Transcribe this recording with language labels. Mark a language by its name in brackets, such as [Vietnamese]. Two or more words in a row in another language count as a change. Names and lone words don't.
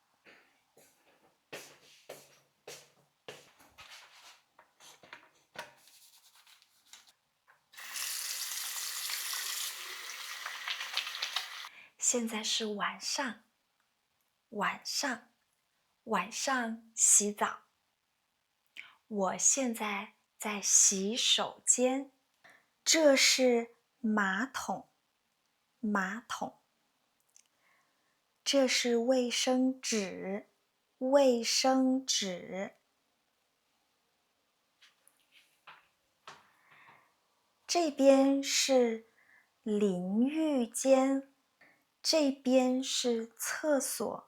[Chinese] 现在是晚上，晚上洗澡。我現在在洗手間。這是馬桶，馬桶。這是衛生紙，衛生紙。這邊是淋浴間，這邊是廁所。